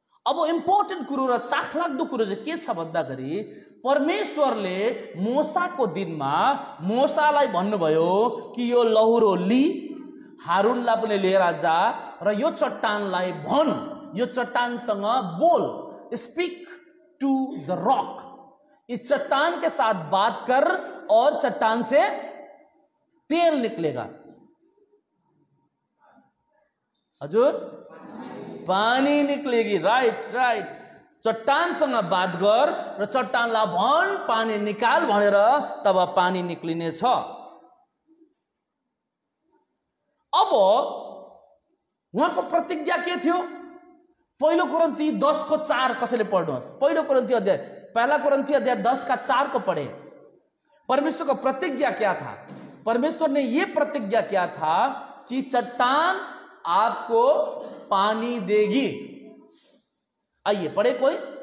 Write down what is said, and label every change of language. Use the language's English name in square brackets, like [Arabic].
[Nepali] अब इम्पोर्टेन्ट कुरो र चाखलाग्दो कुरो चाहिँ के छ भन्दाखेरि, परमेश्वरले मूसाको दिनमा मूसालाई भन्नुभयो कि यो लहुरो लि, हारूनलाई पनि लिएर जा र यो चट्टानलाई भन, यो चट्टानसँग बोल, [English] speak to the rock, [Hindi] इस चट्टान के साथ बात कर और चट्टान से तेल निकलेगा। हजुर, पानी निकलेगी। [Nepali] राइट राइट, चट्टानसँग बात गर र चट्टानलाई भन पानी निकाल भनेर, तब पानी निक्लिने छ। अब उहाँको प्रतिज्ञा के थियो? पहिलो कोरिन्थी 10 को 4 कसैले पढ्नुहोस्। पहिलो कोरिन्थी अध्याय, [Hindi] पहला कोरिन्थी अध्याय 10 का 4 को पढ़े। परमेश्वर का प्रतिज्ञा क्या था? परमेश्वर ने यह प्रतिज्ञा किया था कि चट्टान आपको पानी देगी। आइए पढ़े कोई।